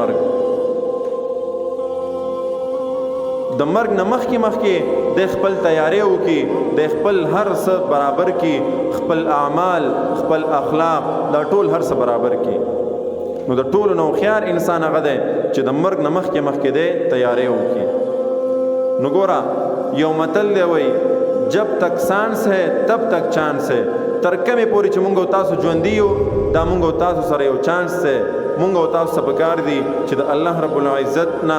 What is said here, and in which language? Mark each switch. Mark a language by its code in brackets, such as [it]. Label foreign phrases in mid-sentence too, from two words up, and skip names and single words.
[ps] د مرګ نه مخکې د خپل تیاری وکړي، د خپل هر څه برابر کړي، خپل اعمال خپل اخلاق دا ټول هر څه برابر کړي. نو د ټولو نه هوښیار انسان هغه دی چې د مرګ نه مخکې دی تیاری وکړي. نو ګوره یو متل دی وایي [ur] جب تک سانس ہے تب تک چانس ہے. [ps] تر کومې پورې چې مونږ او تاسو ژوندي یو دا مونږ او تاسو سره یو چانس دی. مونږ او تاسو ته پکار دي چې د الله رب العزت نه